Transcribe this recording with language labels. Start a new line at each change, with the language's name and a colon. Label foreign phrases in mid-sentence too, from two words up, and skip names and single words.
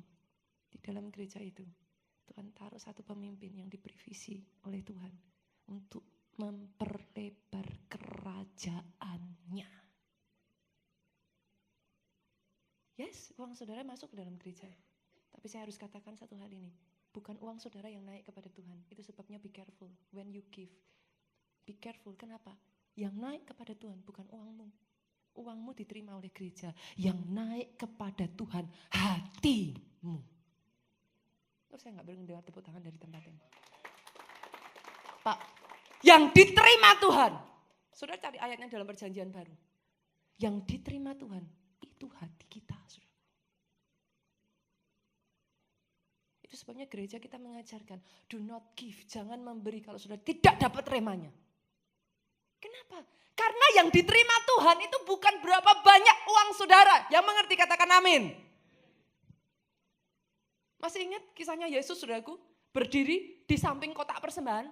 Indonesian: Di dalam gereja itu, Tuhan taruh satu pemimpin yang diberi visi oleh Tuhan untuk memperlebar kerajaannya. Yes, uang saudara masuk ke dalam gereja. Tapi saya harus katakan satu hal ini. Bukan uang saudara yang naik kepada Tuhan. Itu sebabnya
English: be careful when you give. Be careful,
Indonesian: kenapa? Yang naik kepada Tuhan bukan uangmu. Uangmu diterima oleh gereja. Yang naik kepada Tuhan hatimu. Saya nggak mendengar tepuk tangan dari tempat ini. Pak, yang diterima Tuhan. Saudara cari ayatnya dalam perjanjian baru. Yang diterima Tuhan, itu hati kita. Saudara. Itu sebabnya gereja kita mengajarkan,
English: do not give,
Indonesian: jangan memberi kalau sudah tidak dapat remanya. Kenapa? Karena yang diterima Tuhan itu bukan berapa banyak uang saudara. Yang mengerti katakan amin. Masih ingat kisahnya Yesus, saudaraku, berdiri di samping kotak persembahan?